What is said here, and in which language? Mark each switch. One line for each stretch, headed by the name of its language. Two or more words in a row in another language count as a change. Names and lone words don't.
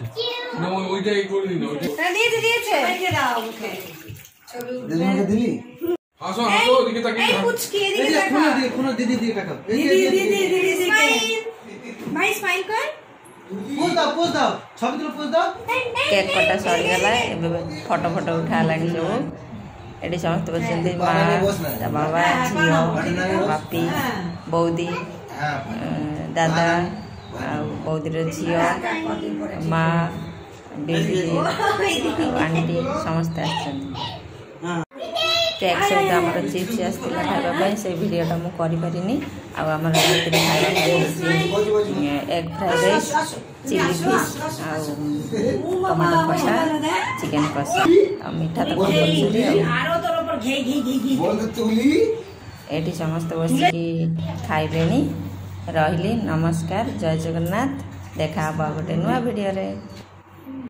Bangla: না ওইটাই করে দিন ওইটা দিয়েছে আমাকে দাও ওকে ছবি দিদিকে দিলি আসো আসো ওদিকে তাকিয়ে এই থাক। পুচকি এই এদিকে যে দেখা কোনো দিদি দিয়ে টাকা এই দিদি যে দিদি দিদি স্মাইল ভাই স্মাইল কর পোজ দাও ছবি তুলে পোজ দাও
Odia: কেକ୍ କଟା ସରିଗଲା ଏବେ ଫଟୋ ଫଟୋ ଉଠା ହେଲାଣି ସବୁ ଏଠି ସମସ୍ତେ ବସିଛନ୍ତି ମା ତା ବାବା ଝିଅ ବାପି ବୌଦି ଦାଦା ଆଉ ବୌଦିର ଝିଅ ମା ବେବି ଆଉ ଆଣ୍ଟି ସମସ୍ତେ ଆସିଛନ୍ତି କେକ୍ ସହିତ ଆମର ଚିପ୍ସ ଆସିଥିଲା ଖାଇବା ପାଇଁ ସେ ଭିଡ଼ିଓଟା ମୁଁ କରିପାରିନି ଆଉ ଆମର ରାତିରେ ଖାଇବା ପାଇଁ ହେଇଛି
English: egg fried rice chilli fish
Odia: ଆଉ ଟମାଟୋ କଷା ଚିକେନ୍ କଷା ଆଉ ମିଠା ତ କମ୍ପଲସରି ଆଉ
Bangla: আরো তোর উপর ঘেই ঘেই ঘেই ঘেই বল তুলি
Odia: ଏଠି ସମସ୍ତେ ବସିକି ଖାଇଲେଣି ରହିଲି ନମସ୍କାର ଜୟ ଜଗନ୍ନାଥ ଦେଖା ହେବ ଗୋଟେ ନୂଆ ଭିଡ଼ିଓରେ।